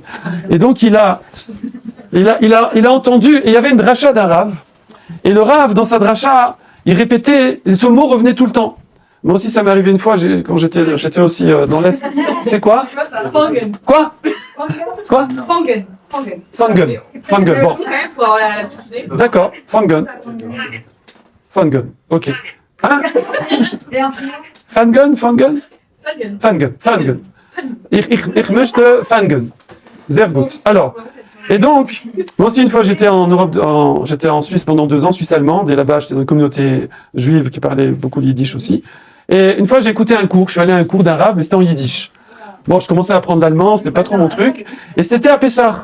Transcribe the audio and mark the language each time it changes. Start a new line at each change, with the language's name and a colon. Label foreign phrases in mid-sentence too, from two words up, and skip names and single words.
French: Et donc il a entendu, et il y avait une dracha d'un rave, et le rave, dans sa dracha, il répétait, et ce mot revenait tout le temps. Moi aussi, ça m'est arrivé une fois, quand j'étais aussi dans l'Est. C'est quoi? Fangen. Quoi? Quoi? Fangen. Fangen. Fangen, bon. D'accord, Fangen. Fangen, ok. Hein? Fangen? Fangen.
German: Ich möchte fangen. Sehr gut.
French: Alors, et donc, moi aussi une fois j'étais en Europe, j'étais en Suisse pendant 2 ans, Suisse allemande, et là-bas j'étais dans une communauté juive qui parlait beaucoup le yiddish aussi. Et une fois j'ai écouté un cours, je suis allé à un cours d'un rave, mais c'était en yiddish. Bon, je commençais à apprendre l'allemand, c'était pas trop mon truc, et c'était à Pessah.